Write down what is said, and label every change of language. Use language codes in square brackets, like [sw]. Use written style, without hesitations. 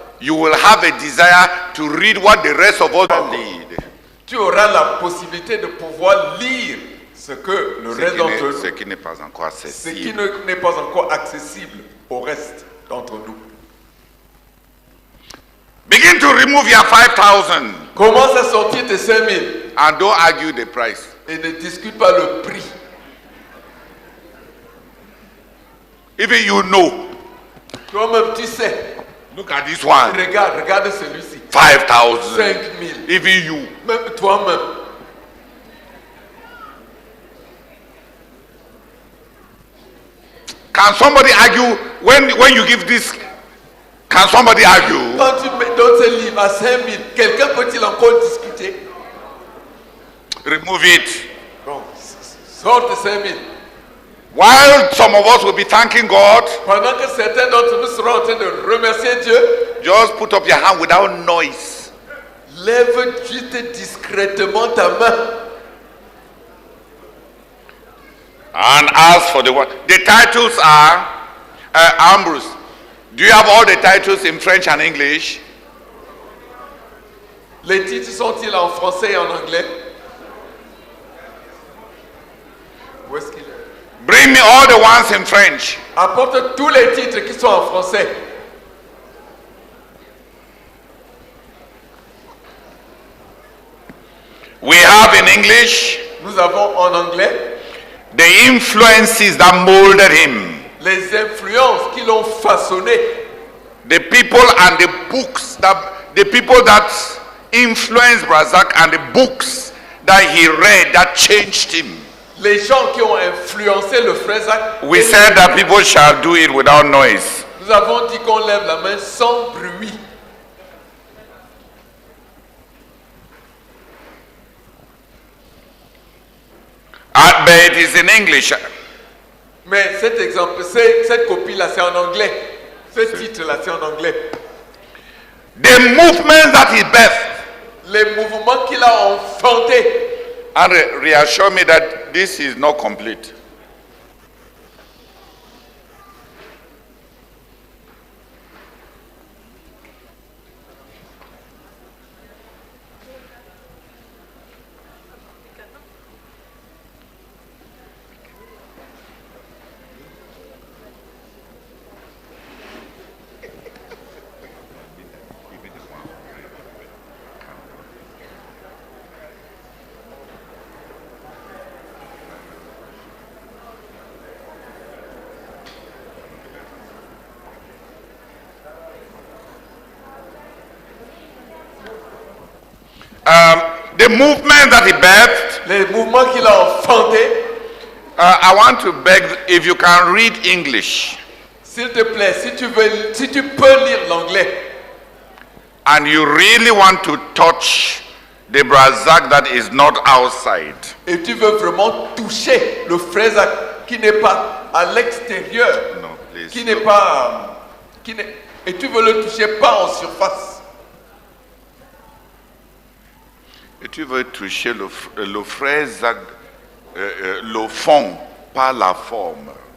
[en] you will have a desire to read what the rest of us read. [fr] Tu auras la possibilité de pouvoir lire ce que le reste d'entre nous, ce qui n'est pas encore ce qui accessible. n'est pas encore accessible au reste d'entre nous. [en] Begin to remove your 5,000 [fr] Commence à sortir tes 5,000 [en] and don't argue the price. [fr] et ne discute pas le prix. [en] Even you know. [fr] Toi-même, tu sais. [en] Look at this one. [fr] Regarde celui-ci. [en] 5,000. [fr] 5,000. [en] Even you. [fr] Même toi-même. [en] Can somebody argue when you give this? Can somebody argue? [fr] Quand tu donnes ce livre à 5,000, quelqu'un peut-il encore discuter? [en] Remove it. [fr] Bon, sors tes 5,000. [en] While some of us will be thanking God, [fr] Pendant que certains d'entre nous seront en train de remercier Dieu, [en] just put up your hand without noise. [fr] lève juste discrètement ta main. [en] And ask for the word. The titles are Ambrose. Do you have all the titles in French and English? [fr] Les titres sont-ils en français et en anglais? Où est-ce qu'il est? [en] Bring me all the ones in French. [fr] Apporte tous les titres qui sont en français. [en] We have in English [fr] Nous avons en anglais [en] the influences that molded him. [fr] les influences qui l'ont façonné. [en] The people and the books the people that influenced Brazak and the books that he read that changed him. [fr] Les gens qui ont influencé le frère Zach. [en] We said that people shall do it without noise. [fr] Nous avons dit qu'on lève la main sans bruit. [en] But it is in English. [fr] Mais cet exemple, cette copie-là, c'est en anglais. Ce titre-là, c'est en anglais. [en] The movement that he birthed. [fr] Les mouvements qu'il a enfantés. [en] And reassure me that this is not complete. The movement that he birthed. [fr] Les mouvements qu'il a enfantés. [en] I want to beg if you can read English. [fr] S'il te plaît, si tu peux lire l'anglais. [en] And you really want to touch the Brazak that is not outside. [fr] Et tu veux vraiment toucher le frère Zach qui n'est pas à l'extérieur. [en] No, please. [fr] Qui n'est pas. Et tu veux le toucher pas en surface. Et tu veux toucher le frère Zach, le fond, pas la forme.